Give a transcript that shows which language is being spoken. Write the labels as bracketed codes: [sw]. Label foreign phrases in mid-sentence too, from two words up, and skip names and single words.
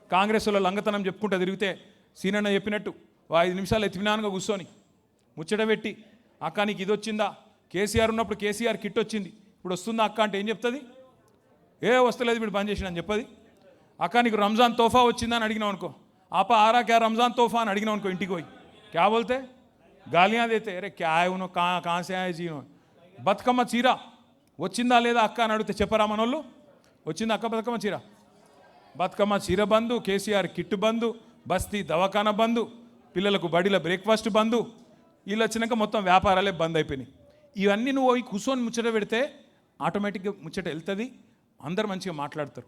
[te] కాంగ్రెస్ వాళ్ళు లంగతనం చెప్పుకుంటూ తిరిగితే సీనన్న చెప్పినట్టు 5 నిమిషాలు ఎత్తిమినానుగా కూర్చొని ముచ్చట పెట్టి అక్క నీకు ఇది వచ్చిందా, కేసీఆర్ ఉన్నప్పుడు కేసీఆర్ కిట్ వచ్చింది, ఇప్పుడు వస్తుందా అక్క అంటే ఏం చెప్తుంది? వస్తలేదు వీడు బంద్ చేసిన అని చెప్పది. అక్క నీకు రంజాన్ తోఫా వచ్చిందని అడిగినావు అనుకో, [hi] आप आ रहा क्या रमज़ान तोहफा [te] అని అడిగినా [hi] उनको [te] ఇంటికి పోయి [hi] क्या बोलते गालियाँ देते, अरे क्या है उन्होंने कहाँ से आए जी [te] బతుకమ్మ చీర వచ్చిందా లేదా అక్క అని అడిగితే చెప్పరా మనోళ్ళు? వచ్చిందా అక్క బతుకమ్మ చీర? బతుకమ్మ చీర బంధు, కేసీఆర్ కిట్ బంధు, బస్తీ దవాఖానా బంధు, పిల్లలకు బడిలో బ్రేక్ఫాస్ట్ బంధు, వీళ్ళు వచ్చినాక మొత్తం వ్యాపారాలే బంద్ అయిపోయినాయి. ఇవన్నీ నువ్వు పోయి కూర్చొని ముచ్చట పెడితే ఆటోమేటిక్గా ముచ్చట వెళ్తుంది, అందరు మంచిగా మాట్లాడతారు.